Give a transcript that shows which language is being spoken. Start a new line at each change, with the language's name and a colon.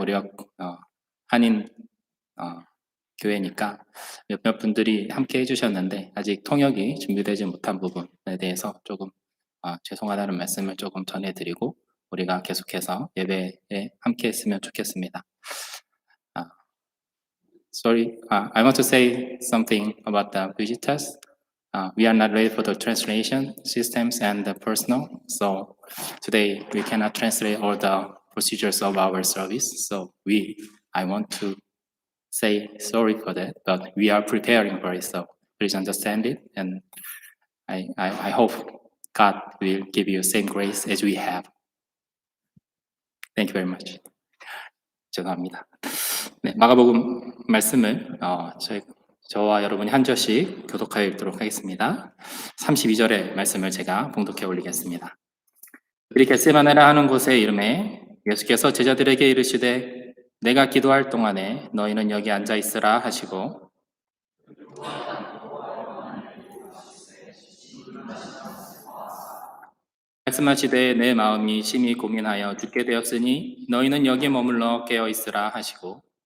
Korean: 우리가 한인 교회니까 몇몇 분들이 함께 해주셨는데 아직 통역이 준비되지 못한 부분에 대해서 조금 죄송하다는 말씀을 조금 전해드리고 우리가 계속해서 예배에 함께 했으면 좋겠습니다.
English: Sorry, I want to say something about the visitors. We are not ready for the translation systems and the personal, so today we cannot translate all the procedures of our service. So I want to say sorry for that, but we are preparing for it, so please understand it, and I hope God will give you same grace as we have. Thank you very much.
Korean: 죄송합니다. 네, 마가복음 말씀을 저와 여러분이 한 절씩 교독하여 읽도록 하겠습니다. 32절의 말씀을 제가 봉독해 올리겠습니다. 그들이 겟세마네라 하는 곳에 이름에 예수께서 제자들에게 이르시되 내가 기도할 동안에 너희는 여기 앉아 있으라 하시고 말씀하시되 내 마음이 심히 고민하여 죽게 되었으니 너희는 여기 머물러 깨어 있으라 하시고